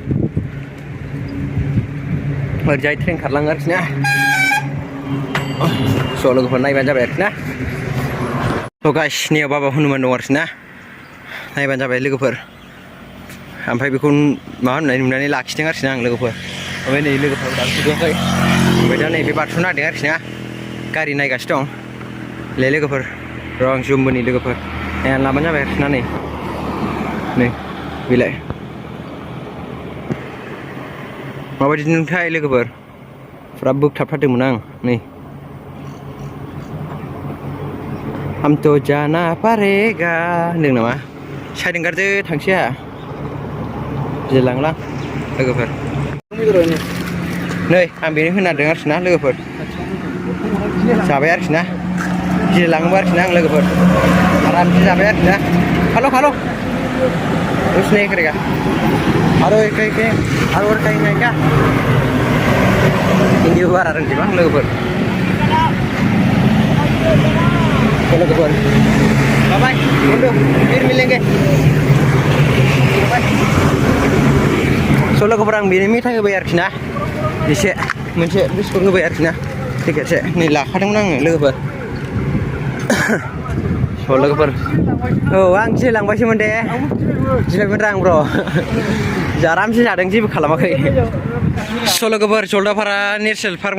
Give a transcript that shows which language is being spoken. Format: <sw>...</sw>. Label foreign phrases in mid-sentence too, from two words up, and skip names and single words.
<brx>ओरैजाय ट्रेन खारलाङो आरोखि ना स' लोगोफोर नायबानो जाबाय आरोखि ना थ' गाइस नियाव बाबा हनुमान दं आरोखि ना नायबानो जाबाय लोगोफोर ओमफ्राय बेखौ माबा होननाय नुनानै लाखिदों आरोखि ना आं लोगोफोर ओमफ्राय नै लोगोफोर दाखिथ'वाखै ओमफ्राय दा नैबे बारस'नो नागिरदों आरोखि ना गारि नायगासिनो दं ले लोगोफोर र' आं जुमबोनि लोगोफोर नायनानै लाबानो जाबाय आरोखि ना नै बेलाय माबायदि नुथाय लोगोफोर फुरा बोगथाबथारदोंमोन आं नै</brx> <hi>हम तो जाना पड़ेगा</hi> <brx>होनदों नामा साइड ओंखारदो थांसैया गिलांलां लोगोफोर नै आं बेनो होनादों आरोखि ना लोगोफोर जाबाय आरोखि ना गिलाङोबो आरोखि ना आं लोगोफोर आरामसे जाबाय आरोखि ना खालो खालो</brx> <hi>कुछ नहीं करेगा और कहीं नहीं क्या</hi> <brx>हिंदी बारा रोंजोबा आं लोगोफोर लोगोफोर बाय</brx> <hi>बंधु फिर मिलेंगे</hi> <brx>स' लोगोफोर आं बेनो मेथाइ होबाय आरोखि ना एसे मोनसे बिस्कुट होबाय आरोखि ना टिकेटसे नै लाखादोंमोन आङो लोगोफोर स' लोगोफोर औ आं गिलांबायसोमोन दे गिलांबायमोन आं ब्र' आरामसे जादों जेबो खालामाखै स' लोगोफोर जलदापारा नेसनेल पार्क</brx>